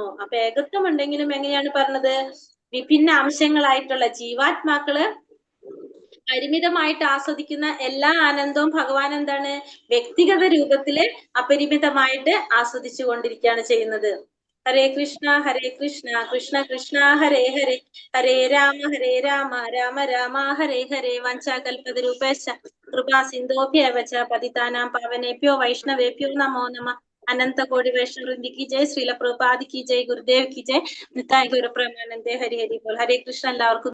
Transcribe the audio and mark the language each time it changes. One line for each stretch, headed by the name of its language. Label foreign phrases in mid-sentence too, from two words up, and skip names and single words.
Malayalam: അപ്പൊ ഏകത്വം ഉണ്ടെങ്കിലും എങ്ങനെയാണ് പറഞ്ഞത്? വിഭിന്ന അംശങ്ങളായിട്ടുള്ള ജീവാത്മാക്കള് പരിമിതമായിട്ട് ആസ്വദിക്കുന്ന എല്ലാ ആനന്ദവും ഭഗവാൻ എന്താണ്? വ്യക്തിഗത രൂപത്തില് അപരിമിതമായിട്ട് ആസ്വദിച്ചു കൊണ്ടിരിക്കുകയാണ് ചെയ്യുന്നത്.
Sanskrit: ഹരേ കൃഷ്ണ കൃഷ്ണ കൃഷ്ണ ഹരേ ഹരേ, ഹരേ രാമ രാമ രാമ ഹരേ ഹരേ. വഞ്ചാകൽപതരൂപേശ്ച കൃപാ സിന്ധോഭ്യവച പതിതാനാം പാവനേഭ്യോ വൈഷ്ണവേഭ്യോ നമോ നമഃ.
Hindi: अनंत कोटि वैष्णव वृंद की जय, श्रील प्रभुपाद की जय, गुरुदेव की जय, निताय गौर प्रेमानंदे हरि हरि बोल. हरे कृष्ण.
Malayalam: എല്ലാവർക്കും